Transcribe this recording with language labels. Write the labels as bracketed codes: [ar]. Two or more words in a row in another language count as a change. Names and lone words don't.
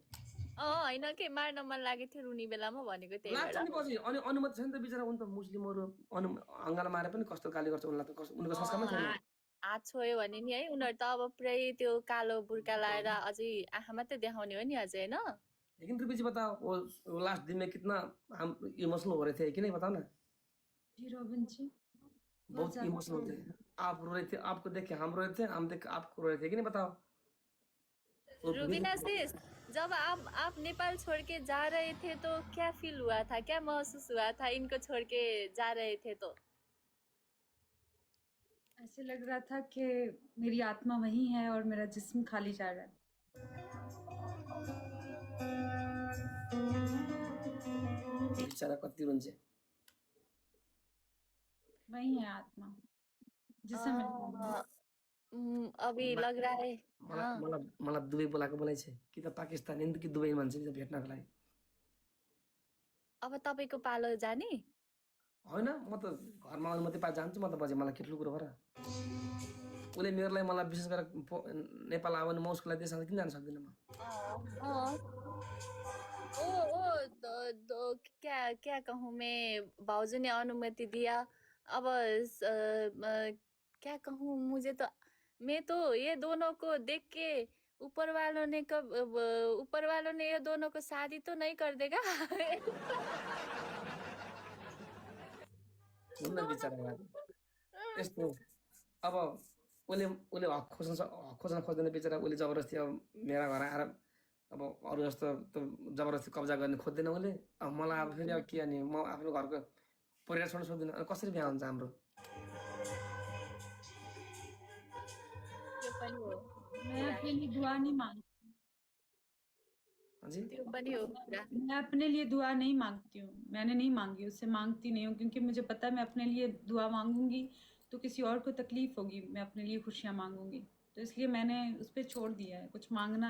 [ne] होइन के मार्न मन लागेको थियो रुनी बेलामा भनेको, त्यही लाग्छ नि पछि। अनि अनुमति छैन त बिचरा, उनी त मुस्लिमहरू अङ्गालो मारे पनि कस्तो गाली गर्छ उनलाई त, उनको संस्कारमा छैन। हात छोयो भने नि है, उनीहरू त अब पुरै त्यो कालो बुर्का लाएर अझै आँखा मात्रै देखाउने हो नि अझै होइन। [hi] लेकिन रुबी जी बताओ, वो लास्ट दिन में कितना हम इमोशनल हो रहे थे कि नहीं, बताओ ना। जी रोबिन जी बहुत इमोशनल थे, आप रो रहे थे, आपको देख के हम रो रहे थे, हम देख आपको रो रहे थे कि नहीं, बताओ। रुबीना सिस, जब आप नेपाल छोड़ के जा रहे थे तो क्या फील हुआ था, क्या महसूस हुआ था इनको छोड़ के जा रहे थे? तो ऐसे लग रहा था कि मेरी आत्मा वही है और मेरा जिस्म खाली जा रहा है। [ne] बिचारा कति रुन्छ, [hi] वही है आत्मा जिसम। अभी लग रहा है [ne] मलाई दुबई बोलाएको बोलाइ छ कि त पाकिस्तान कि दुबई मान्छे भेट्नको लागि। अब तपाईको पालो जाने होइन, म त घरमा अनुमति पाए जान्छु, म त बजे मलाई केटलो कुरो हो र। उसले मेरो लागि मलाई विशेष गरेर नेपाल आयो भने म उसको लागि देश किन जान सक्दिनँ म। [hi] क्या कहूँ मैं, भाउजू ने अनुमति दिया। अब क्या कहूँ, मुझे तो, मैं तो ये दोनों को देख के ऊपर वालों ने ये दोनों को शादी तो नहीं कर देगा। [ne] यस्तो अब उसले हक खोज्न खोज्दैन बिचरा। उसले जबरजस्ती अब मेरा घर आएर अब अरू जस्तो त जबरजस्ती कब्जा गर्ने खोज्दैन उसले। अब मलाई अब फेरि अब के अनि म आफ्नो घरको परिवार छोड्न सक्दिनँ, अनि कसरी बिहा हुन्छ हाम्रो। [hi] मैं अपने लिए दुआ नहीं मांगती। मैं अपने लिए दुआ नहीं मांगती हूँ, मैंने नहीं मांगी, उससे मांगती नहीं हूँ, क्योंकि मुझे पता है मैं अपने लिए दुआ मांगूंगी तो किसी और को तकलीफ होगी, मैं अपने लिए खुशियाँ मांगूंगी, तो इसलिए मैंने उस पर छोड़ दिया है कुछ मांगना।